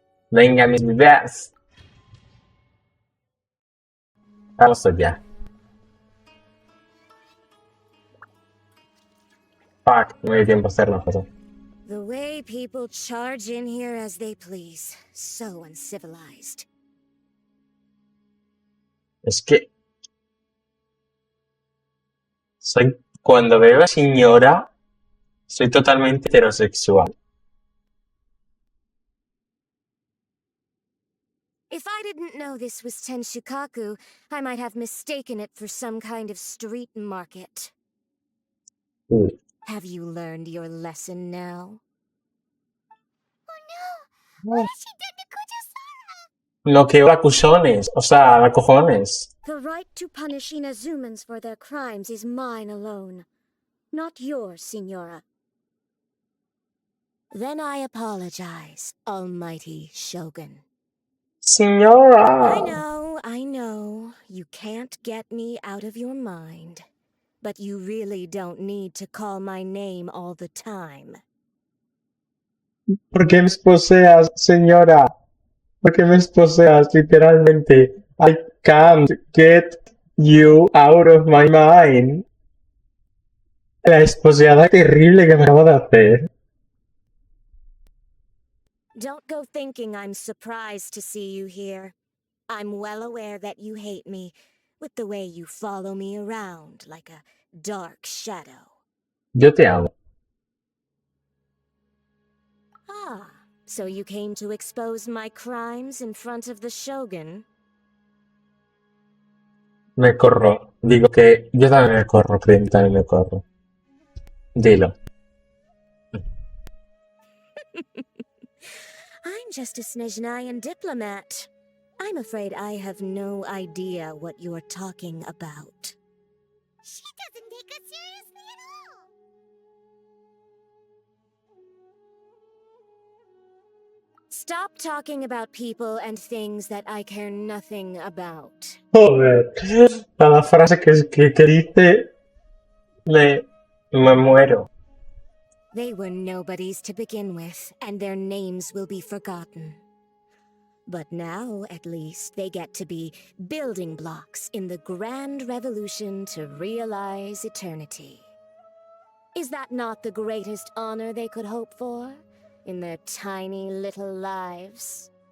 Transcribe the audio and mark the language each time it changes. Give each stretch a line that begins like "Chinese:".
Spanish: Venga, mis bebés. Vamos allá. Fuck, no hay tiempo a hacer una cosa.
English: The way people charge in here as they please. So uncivilized.
Spanish: Es que cuando veo a señora, soy totalmente heterosexual.
English: If I didn't know this was Tenshukaku, I might have mistaken it for some kind of street market. Uy. Have you learned your lesson now? What has she done to Kujo-sama?
Spanish: Lo que a cuchones, o sea, a cojones.
English: The right to punish Inazumans for their crimes is mine alone, not yours, Signora. Then I apologize, Almighty Shogun.
Spanish: Señora.
English: I know, you can't get me out of your mind. But you really don't need to call my name all the time.
Spanish: ¿Por qué me esposeas, señora? ¿Por qué me esposeas, literalmente?
English: I can't get you out of my mind.
Spanish: La esposeada terrible que me acabo de hacer.
English: Don't go thinking I'm surprised to see you here. I'm well aware that you hate me, with the way you follow me around like a dark shadow.
Spanish: Yo te amo.
English: Ah, so you came to expose my crimes in front of the Shogun?
Spanish: Me corro. Digo que yo también me corro, Crim, también me corro. Dilo.
English: I'm just a Snezhnayan diplomat. I'm afraid I have no idea what you're talking about. She doesn't take us seriously at all. Stop talking about people and things that I care nothing about.
Spanish: Joder. Cada frase que dice me muero.
English: They were nobodies to begin with, and their names will be forgotten. But now, at least, they get to be building blocks in the grand revolution to realize eternity. Is that not the greatest honor they could hope for in their tiny little lives?